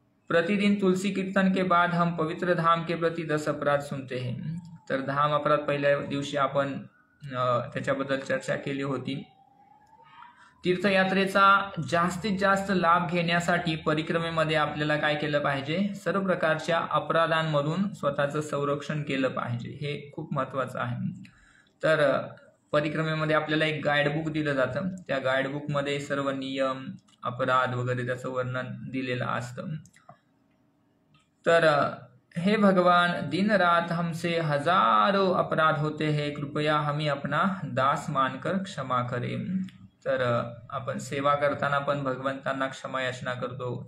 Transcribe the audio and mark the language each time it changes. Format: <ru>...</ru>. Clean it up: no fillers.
<hi>प्रतिदिन तुलसी कीर्तन के बाद हम पवित्र धाम के प्रति 10 अपराध सुनते हैं.</hi> <mr>तर धाम अपराध पहिल्या दिवशी आपण त्याच्याबद्दल चर्चा केली होती. तीर्थयात्रेचा जास्तीत जास्त लाभ घेण्यासाठी परिक्रमेमध्ये आपल्याला काय केलं पाहिजे, सर्व प्रकारच्या अपराधांमधून स्वतःचं संरक्षण केलं पाहिजे, हे खूप महत्त्वाचं आहे. तर परिक्रमेमध्ये आपल्याला एक गाईडबुक दिलं जातं, त्या गाईडबुकमध्ये सर्व नियम, अपराध वगैरे त्याचं वर्णन दिलेलं असतं.</mr> <hi>तर हे भगवान, दिन रात हमसे हजारों अपराध होते हैं, कृपया हमें अपना दास मानकर क्षमा करें.</hi> <mr>तर आपण सेवा करताना पण भगवंतांना क्षमा याचना करतो.</mr>